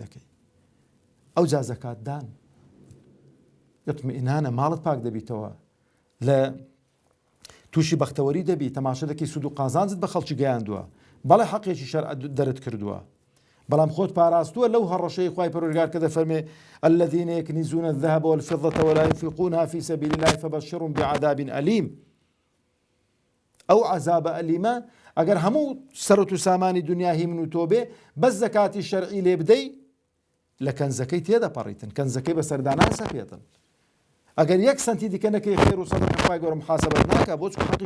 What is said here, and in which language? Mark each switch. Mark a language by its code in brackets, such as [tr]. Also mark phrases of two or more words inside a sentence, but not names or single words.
[ckb] دەکەی ئەو جا زەکات دان ئیطمئینانە ماڵت پاک دەبیتەوە لە تووشی بەختەوەری دەبی تەماشە دەکەی سود و قازانجت بە خەڵکی گەیاندووە بەڵێ حەقێکی شەرع دەرت کردووە بەڵام خۆت پاراستووە لەو هەڕەشەی خوای پەروەردگار کە دەفەرمێ [ar] الذين يكنزون الذهب والفضة ولا ينفقونها في سبيل الله فبشرهم بعذاب أليم [ckb] ئەو عەزابە ئەلیمە ئەگەر هەموو سەرەت و سامانی دنیاهی من و تۆ بێ بەس زەکاتی شەرعی لێ بدەی لە کەنزەکەی تێدەپەڕیتن کەنزەکەی بە سەردانان سەپێتن ئەگەر 1 سەنتی دیکە نەکەی خێر و سەدەقە خوای گەورە محاسەبەت ناکا بۆ چکە حەقی